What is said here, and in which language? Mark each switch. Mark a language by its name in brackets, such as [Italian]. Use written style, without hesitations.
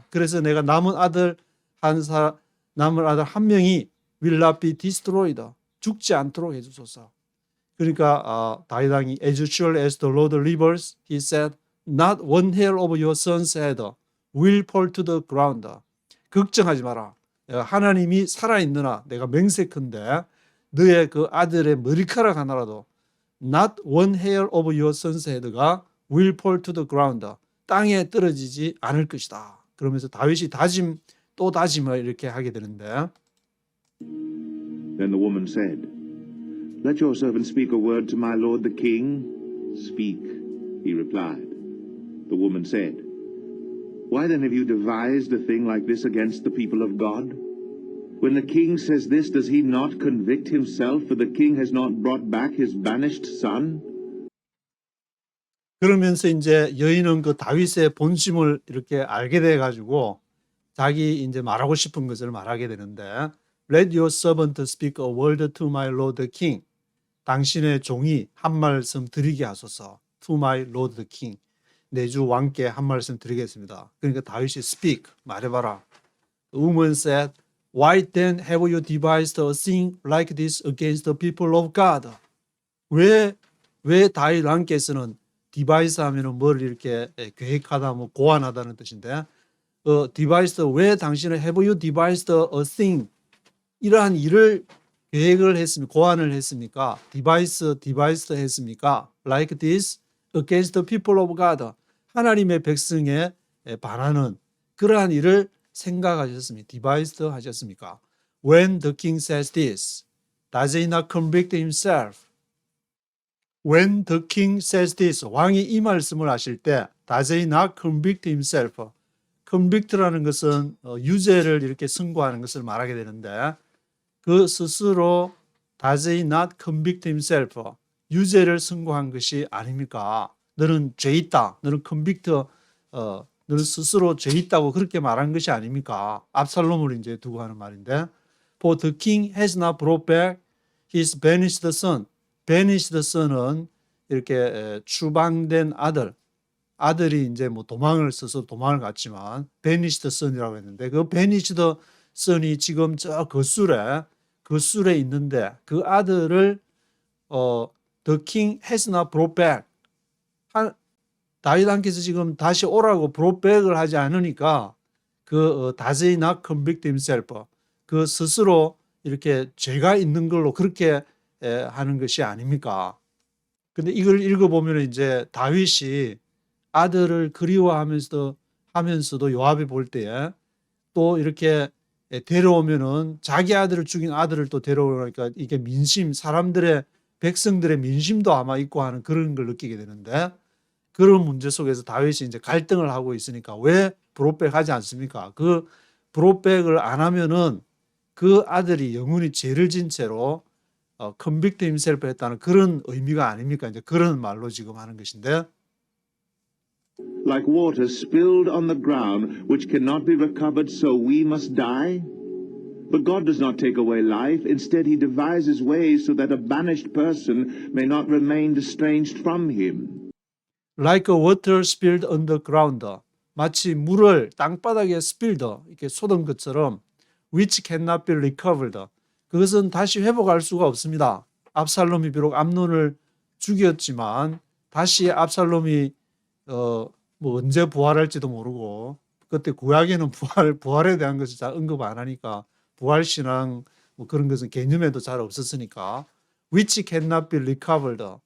[Korean] 그래서 내가 남은 아들 한 명이 [English] will not be destroyed. [Korean] 죽지 않도록 해주소서. 그러니까 다윗 왕이 [English] as surely as the Lord lives, he said, not one hair of your son's head will fall to the ground. [Korean] 걱정하지 마라. 하나님이 살아있느나 내가 맹세컨대 너의 그 아들의 머리카락 하나라도 [English] not one hair of your son's head [Korean] 가 [English] will fall to the ground. [Korean] 땅에 떨어지지 않을 것이다. 그러면서 다윗이 또 다짐을 이렇게 하게 되는데, [English] Then the woman said, Let your servant speak a word to my lord the king. Speak, he replied. The woman said, Why then have you devised a thing like this against the people of God? When the king says this, does he not convict himself, for the king has not brought back his banished son? [Korean] 그러면서 이제 여인은 그 다윗의 본심을 이렇게 알게 돼 가지고 자기 이제 말하고 싶은 것을 말하게 되는데, [English] Let your servant speak a word to my lord the king. [Korean] 당신의 종이 한 말씀 드리게 하소서. [English] To my lord the king. [Korean] 내 주 왕께 한 말씀 드리겠습니다. 그러니까 다윗이 speak, 말해봐라. [English] The woman said, Why then have you devised a thing like this against the people of God? [Korean] 왜 다윗 왕께서는 device 하면은 뭘 이렇게 계획하다, 뭐 고안하다는 뜻인데, devised, 왜 당신은 [English] have you devised a thing? [Korean] 이러한 일을 계획을 했습니까? 고안을 했습니까? devised 했습니까? [English] Like this against the people of God. [Korean] 하나님의 백성에 반하는 그러한 일을 생각하셨습니까? devised 하셨습니까? [English] When the king says this, does he not convict himself? When the king says this, [Korean] 왕이 이 말씀을 하실 때, [English] does he not convict himself? [Korean] convict라는 것은 유죄를 이렇게 선고하는 것을 말하게 되는데, 그 스스로 [English] does he not convict himself? [Korean] 유죄를 선고한 것이 아닙니까? 너는 죄 있다. 너는 convict, 너는 스스로 죄 있다고 그렇게 말한 것이 아닙니까? 압살롬을 이제 두고 하는 말인데, [English] For the king has not brought back his banished son. banished son은 [Korean] 이렇게 추방된 아들, 아들이 이제 뭐 도망을 써서 도망을 갔지만 베니시드 선이라고 했는데 그 베니시드 선이 지금 저 거술에 있는데 그 아들을 [English] the king has not brought back. [Korean] 다윗 왕께서 지금 다시 오라고 [English] brought back [Korean] 을 하지 않으니까 [English] does he not convict himself? [Korean] 그 스스로 이렇게 죄가 있는 걸로 그렇게 하는 것이 아닙니까? 근데 이걸 읽어보면 이제 다윗이 아들을 그리워하면서도 요압이 볼 때에 또 이렇게 데려오면은 자기 아들을 죽인 아들을 또 데려오니까 이게 사람들의 백성들의 민심도 아마 있고 하는 그런 걸 느끼게 되는데 그런 문제 속에서 다윗이 이제 갈등을 하고 있으니까 왜 브로백 하지 않습니까? 그 브로백을 안 하면은 그 아들이 영원히 죄를 진 채로 컨빅트 힘셀프 했다는 그런 의미가 아닙니까? 이제 그런 말로 지금 하는 것인데 [English] Like water spilled on the ground, which cannot be recovered, so we must die? But God does not take away life. Instead, he devises ways so that a banished person may not remain estranged from him. like water spilled on the ground. [Korean] 마치 물을 땅바닥에 spilled, 이렇게 쏟은 것처럼 [English] which cannot be recovered. [Korean] 그것은 다시 회복할 수가 없습니다. 압살롬이 비록 암논을 죽였지만 다시 압살롬이 뭐 언제 부활할지도 모르고 그때 구약에는 부활에 대한 것을 잘 언급 안 하니까 부활 신앙 뭐 그런 것은 개념에도 잘 없었으니까 [English] which cannot be recovered.